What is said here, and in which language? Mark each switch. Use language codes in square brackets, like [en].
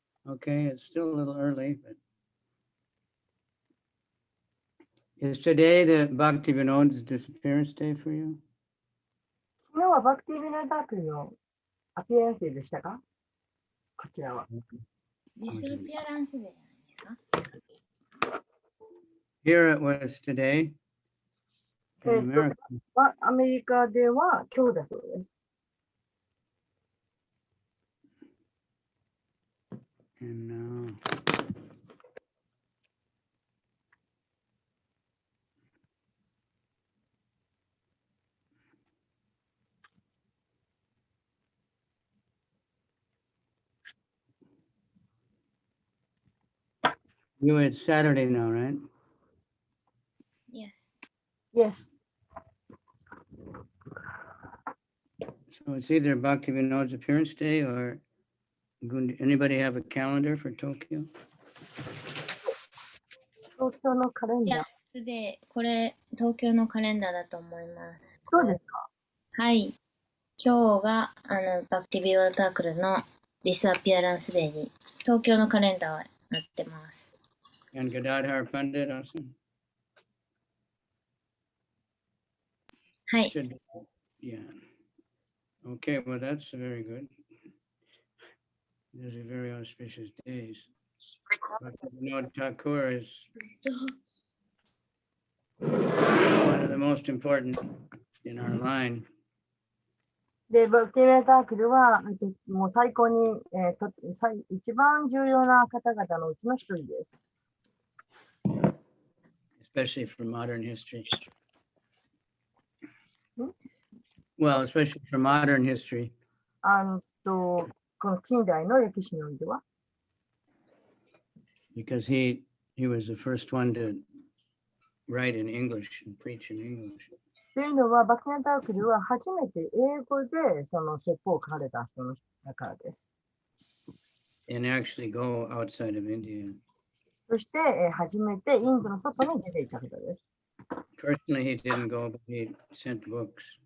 [en] Okay, it's still a little early, but is today the Bhakti Vinod's disappearance day for you? [ja] 昨日はバクティビノーダークルのアピアランスデーでしたか？こちらは。ディスアピアランスデーですか？ [en] Here it was today. In America. [ja] アメリカでは今日だそうです。 [en] And you, it's Saturday now, right? Yes. Yes. So it's either Bhakti Vinod's appearance day or anybody have a calendar for Tokyo? [ja] 東京のカレンダー。 Yes, で、これ、東京のカレンダーだと思います。そうですか？はい。今日が、バクティビオタークルのディスアピアランスデーに、東京のカレンダーはなってます。 [en] And Gadadhar Pandit also? [ja] はい。 [en] Yeah. Okay, well, that's very good. These are very auspicious days. Bhakti Vinod Thakur is one of the most important in our line. [ja] で、バクティビノーダークルは、もう最高に、一番重要な方々のうちの一人です。 [en] Especially for modern history. Hmm? Well, especially for modern history. [ja] この近代の歴史においては。 [en] Because he was the first one to write in English and preach in English. [ja] というのは、バクティビノーダークルは初めて英語でその説法を書かれた人のだからです。 [en] And actually go outside of India. [ja] そして、初めてインドの外に出ていた方です。 [en] Personally, he didn't go, but he sent books.